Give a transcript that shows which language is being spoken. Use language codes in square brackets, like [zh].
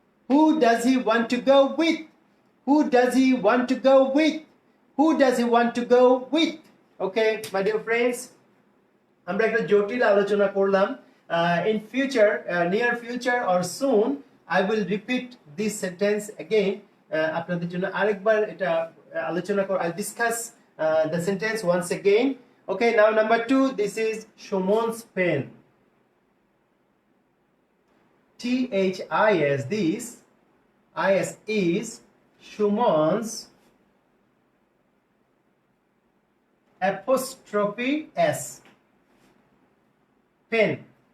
[en] Who does he want to go with? Who does he want to go with? Who does he want to go with? Okay, my dear friends, [bn] আমরা একটা জটিল আলোচনা করলাম। [en] In future, near future or soon, I will repeat this sentence again. [bn] আপনাদের জন্য আরেকবার এটা আলোচনা কর, [en] I'll discuss the sentence once again. Okay, now number 2, this is Shumon's pen. THIS, this IS is Shumon's apostrophe S pen.